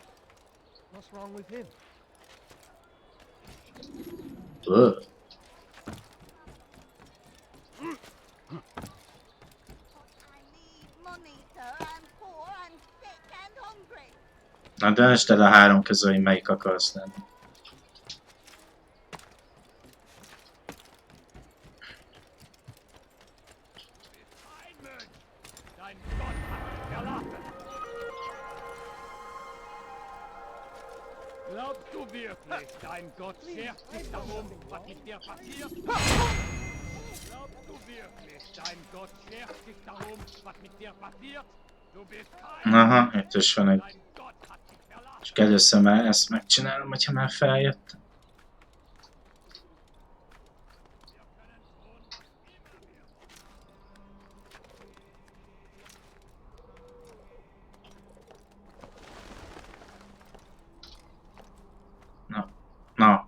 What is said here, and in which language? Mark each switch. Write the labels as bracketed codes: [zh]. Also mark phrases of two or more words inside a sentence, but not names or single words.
[hu] Na döntsd el a 3 közül, hogy melyik akarsz lenni. [de] Glaubst du wirklich, dein Gott schert sich darum, was mit dir passiert? [hu] Aha, itt is van egy... Csak először már ezt megcsinálom, hogyha már feljött. Na.